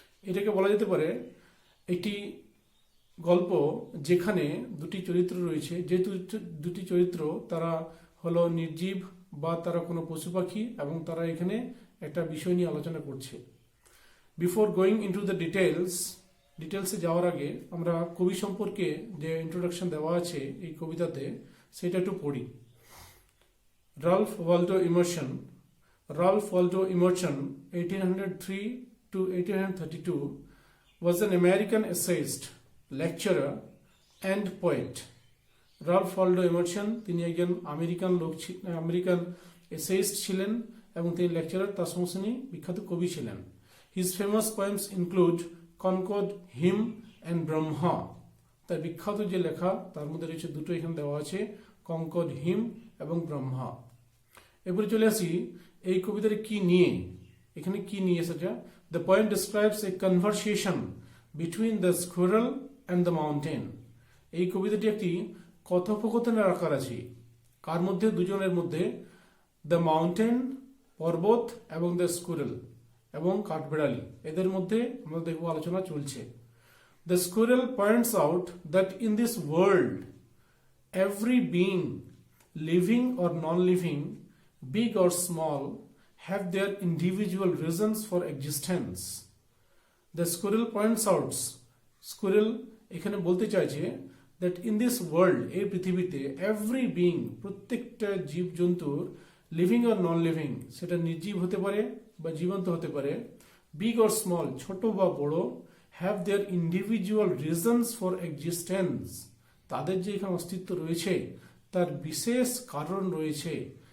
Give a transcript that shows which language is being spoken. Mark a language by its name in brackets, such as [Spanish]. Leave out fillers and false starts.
[Bangla] এটাকে বলা যেতে পারে একটি গল্প যেখানে দুটি চরিত্র রয়েছে, যে দুটি চরিত্র তারা হলো নির্জীব বা তারা কোনো পশু পাখি এবং তারা এখানে একটা বিষয় নিয়ে আলোচনা করছে. [English] before going into the [Bangla] ডিটেলসে যাওয়ার আগে আমরা কবি সম্পর্কে যে ইন্ট্রোডাকশন দেওয়া আছে এই কবিতাতে সেটা একটু পড়ি. Ralph Waldo Emerson. [English] Ralph Waldo Emerson, 1803 to 1832, was an American essayist, lecturer and poet. [Bangla] Ralph Waldo Emerson তিনি একজন আমেরিকান এসেইস্ট ছিলেন এবং তিনি লেকচারার, তার সঙ্গে তিনি বিখ্যাত কবি ছিলেন. [English] His famous poems include Concord Hymn and Brahma. [Bangla] তার বিখ্যাত যে লেখা তার মধ্যে রয়েছে দুটো এখানে দেওয়া আছে, কনকর্ড হিম এবং ব্রহ্মা. এরপরে চলে আসি এই কবিতার কি নিয়ে, এখানে কি নিয়ে সেটা. [English] The poem describes a conversation between the squirrel and the mountain. [Bangla] এই কবিতাটি একটি কথোপকথনের আকার আছে. কার মধ্যে? দুজনের মধ্যে, দ্য মাউন্টেন পর্বত এবং দ্য স্কুইরাল এবং কাঠবেড়ালি, এদের মধ্যে আমরা দেখব আলোচনা চলছে. [English] The squirrel points out that in this world every being, living or non living, big or small, have their individual reasons for existence. The squirrel points out, squirrel [Bangla] এখানে বলতে চাইছে [English] that in this world, [Bangla] এই পৃথিবীতে, [English] every being, [Bangla] প্রত্যেকটা জীবজন্তুর, [English] living আর non living, [Bangla] সেটা নির্জীব হতে পারে বা জীবন্ত হতে পারে, [English] big or small, [Bangla] ছোট বা বড়, [English] have their individual reasons for existence, [Bangla] তাদের যে এখানে অস্তিত্ব রয়েছে তার বিশেষ কারণ রয়েছে।